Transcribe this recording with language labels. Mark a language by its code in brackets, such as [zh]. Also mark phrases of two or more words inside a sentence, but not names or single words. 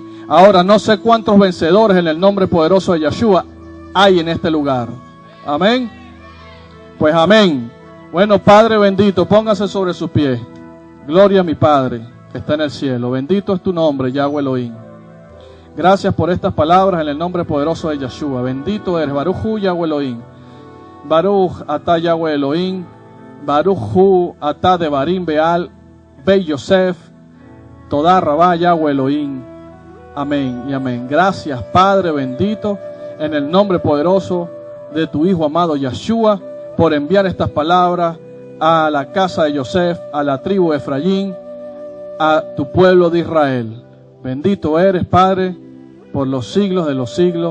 [es] Ahora, no sé cuántos vencedores en el nombre poderoso de Yeshua hay en este lugar. Amén. Pues amén. Bueno, Padre bendito, póngase sobre sus pies. Gloria a mi Padre que está en el cielo. Bendito es tu nombre, Yahweh Elohim. Gracias por estas palabras en el nombre poderoso de Yeshua. Bendito eres, [he] ברוך הוא יהוה אלהים. ברוך אתה יהוה אלהים. Baruch Hu atá Devarim Beal. בית יוסף. תודה רבה יהוה אלהים. [es] Amén y amén. Gracias, Padre bendito, en el nombre poderoso de tu Hijo amado Yeshua, por enviar estas palabras a la casa de Yosef, a la tribu de Efraín, a tu pueblo de Israel. Bendito eres, Padre, por los siglos de los siglos.